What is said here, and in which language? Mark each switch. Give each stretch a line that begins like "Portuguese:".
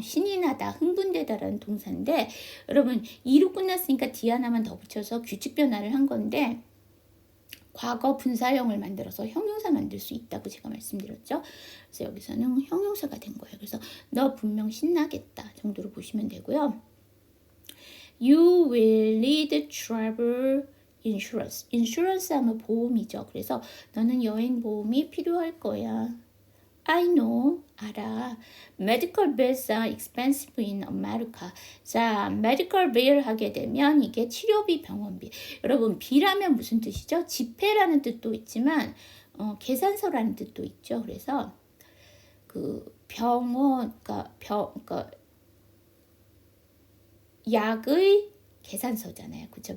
Korean: 신이 나다, 흥분되다라는 동사인데 여러분 2로 끝났으니까 D 하나만 더 붙여서 규칙 변화를 한 건데 과거 분사형을 만들어서 형용사 만들 수 있다고 제가 말씀드렸죠. 그래서 여기서는 형용사가 된 거예요. 그래서 너 분명 신나겠다 정도로 보시면 되고요.
English: You will need travel insurance.
Korean: insurance 하면 보험이죠. 그래서 너는 여행 보험이 필요할 거야.
English: I know,
Korean: 알아.
English: Medical bills are expensive in America.
Korean: 자, medical bill 하게 되면 이게 치료비, 병원비. 여러분, 비라면 무슨 뜻이죠? 지폐라는 뜻도 있지만 계산서라는 뜻도 있죠. 그래서 그 병원, 그러니까 약의 계산서잖아요. 그렇죠?